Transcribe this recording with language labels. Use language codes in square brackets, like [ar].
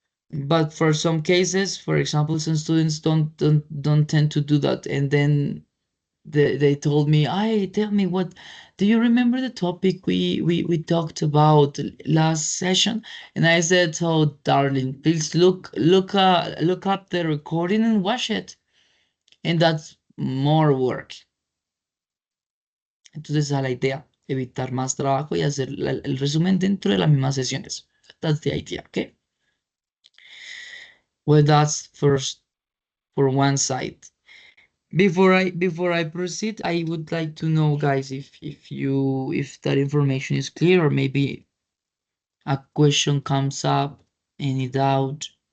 [en] But for some cases, for example, some students don't tend to do that, and then they told me, tell me, what do you remember the topic we talked about last session? And I said, oh darling, please look up the recording and watch it. And that's more work. [es] Entonces esa es la idea, evitar más trabajo y hacer el resumen dentro de las mismas sesiones. [en] That's the idea, okay? Well, that's first for one side. Before I proceed, I would like to know, guys, if that information is clear, or maybe a question comes up, any doubt.